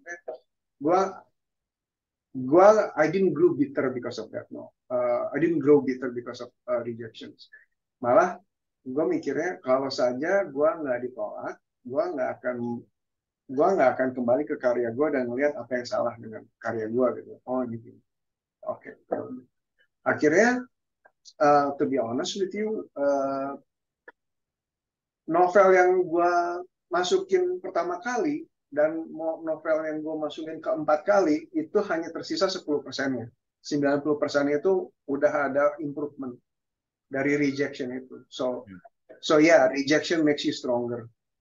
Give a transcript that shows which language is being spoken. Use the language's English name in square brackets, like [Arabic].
[Indonesian] Maksudnya gue gue [English] I didn't grow bitter because of that, no. I didn't grow bitter because of rejections. [Indonesian] Malah gue mikirnya kalau saja gue nggak ditolak, gue nggak akan kembali ke karya gue dan melihat apa yang salah dengan karya gue gitu. Oh gitu. Oke. Akhirnya [English] to be honest with you, [Indonesian] novel yang gue masukin pertama kali dan novel yang gue masukin keempat kali itu hanya tersisa 10%-nya. 90% itu udah ada improvement dari rejection itu. [English] So yeah, rejection makes you stronger.